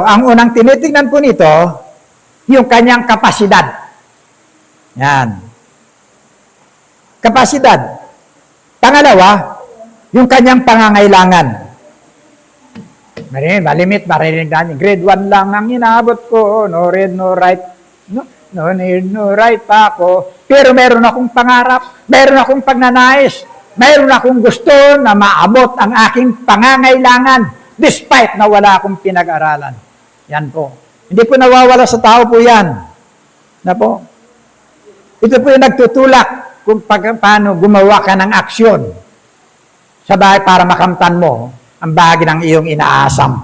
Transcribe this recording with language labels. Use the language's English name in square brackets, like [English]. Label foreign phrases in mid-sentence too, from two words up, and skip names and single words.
[Filipino] Ang unang tinitingnan po nito, yung kanyang kapasidad. Yan. Kapasidad. Pangalawa, yung kanyang pangangailangan. Malimit, marinig natin. Grade 1 lang ang inabot ko. [English] No read, no write. No need, no write pa ako. [Filipino] Pero meron akong pangarap. Meron akong pagnanais. Meron akong gusto na maabot ang aking pangangailangan despite na wala akong pinag-aralan. Yan po. Hindi po nawawala sa tao po yan. Na po. Ito po yung nagtutulak kung paano gumawa ka ng aksyon sa bahay para makamtan mo ang bahagi ng iyong inaasam.